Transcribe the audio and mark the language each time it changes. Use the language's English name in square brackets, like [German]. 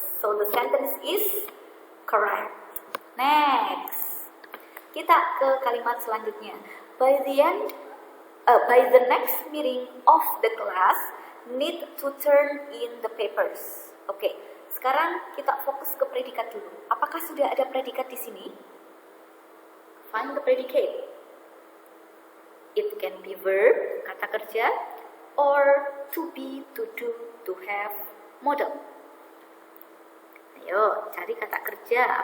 [English] So the sentence is correct. Next. [Indonesian] Kita ke kalimat selanjutnya. [English] By the next meeting of the class, need to turn in the papers. [Indonesian] Oke. Sekarang kita fokus ke predikat dulu. Apakah sudah ada predikat di sini? [English] Find the predicate. It can be verb, [Indonesian] kata kerja, [English] or to be, to do, to have, model. [Indonesian] Ayo, cari kata kerja.